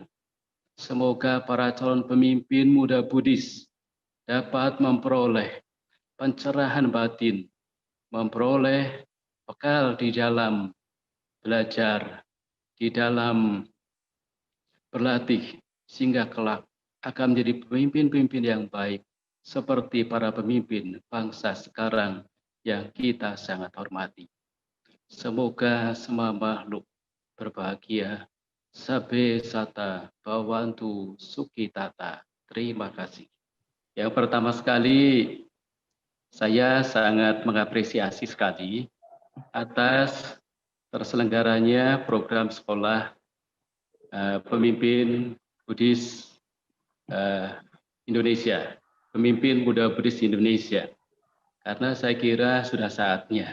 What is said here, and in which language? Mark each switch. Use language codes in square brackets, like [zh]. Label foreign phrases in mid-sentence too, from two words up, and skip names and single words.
[id] Semoga para calon pemimpin muda Buddhis dapat memperoleh pencerahan batin, memperoleh bekal di dalam belajar, di dalam berlatih, sehingga kelak akan menjadi pemimpin-pemimpin yang baik, seperti para pemimpin bangsa sekarang yang kita sangat hormati. Semoga semua makhluk berbahagia. [pi] Sabe sata bawantu sukitata. [id] Terima kasih. Yang pertama sekali, saya sangat mengapresiasi sekali atas terselenggaranya program sekolah pemimpin Buddhis Indonesia, pemimpin Buddha Buddhis Indonesia, karena saya kira sudah saatnya.